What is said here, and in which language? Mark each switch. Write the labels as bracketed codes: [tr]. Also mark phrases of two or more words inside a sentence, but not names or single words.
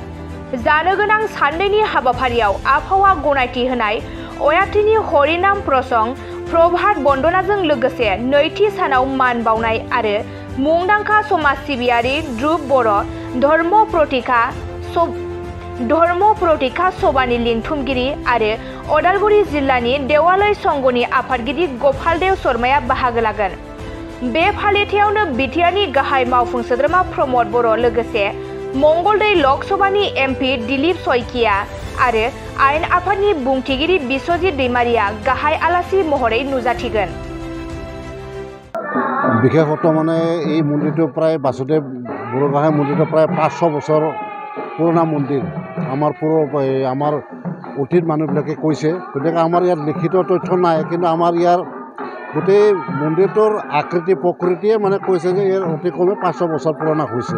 [brx] जानो गोनां साननैनि हाबाफारियाव आबहावा गनायथि होनाय अयाथिनि हरिनाम प्रसंग प्रभात बन्दनाजों लोगोसे नैथि सानाव मान बावनाय आरो मुंदांखा समाज सिबियारि ध्रुब बर' धर्म प्रतिखा सभानि लिंथुमगिरि आरो अदालगुरि जिल्लानि देवालय संघनि आफादगिरि गपालदेव शर्माया बाहागो लागोन। बे फालिथायावनो बिटिआरनि गाहाय मावफुं सोद्रोमा प्रमद बर' लोगोसे मंगलदै लकसभानि एमपि दिलीप शइकिया आरो आयेन आफादनि बुंथिगिरि बिश्वजित दैमारिया गाहाय आलासि महरै नुजाथिगोन। [as] বিশেষত মানে এই মন্দিৰটো প্ৰায় বাসুদেৱ বুঢ়াগোহাঁই মন্দিৰটো প্ৰায় 500 বছৰ পুৰণা মন্দিৰ। আমাৰ অতীত মানুহবিলাকে কৈছে, গতিকে আমাৰ ইয়াত লিখিত তথ্য নাই, কিন্তু আমাৰ ইয়াৰ গোটেই মন্দিৰটোৰ আকৃতি প্ৰকৃতিয়ে মানে কৈছে যে ইয়াৰ অতি কমে 500 বছৰ পুৰণা হৈছে।